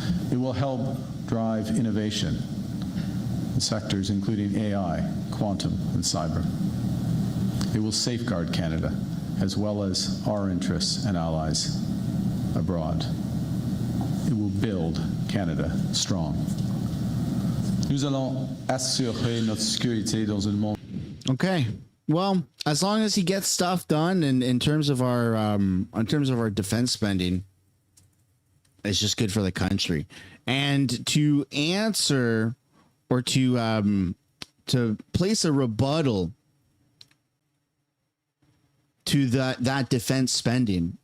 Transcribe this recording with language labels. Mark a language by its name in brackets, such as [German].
[English] It will help drive innovation in sectors including AI, quantum, and cyber. It will safeguard Canada, as well as our interests and allies abroad. It will build Canada strong. [French] Nous allons assurer notre sécurité dans un monde. [English] Okay. Well, as long as he gets stuff done, and in terms of our defense spending, it's just good for the country. And to answer or to place a rebuttal to that defense spending.